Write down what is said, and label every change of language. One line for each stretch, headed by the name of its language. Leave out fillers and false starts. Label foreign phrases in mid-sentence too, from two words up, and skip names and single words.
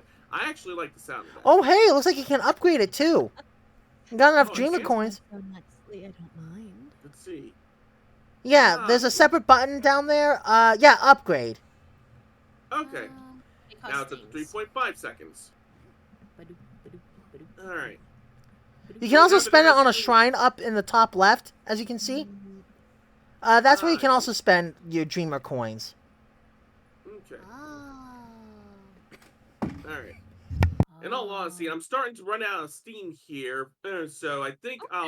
English: I actually like the sound of that. Oh, hey, it looks like you can upgrade it too. You got enough Oh, Dreamer yes. coins. Honestly, I don't mind. Let's see. Yeah, there's a separate button down there. Yeah, upgrade. Okay. It Now costs it's at things. 3.5 seconds. Ba-doop, ba-doop, ba-doop. Alright. You can also have it spend it as on a a- shrine up in the top left, as you can see. That's where you can also spend your Dreamer coins. Okay. Ah. Alright. In all honesty, I'm starting to run out of steam here, so I think I'll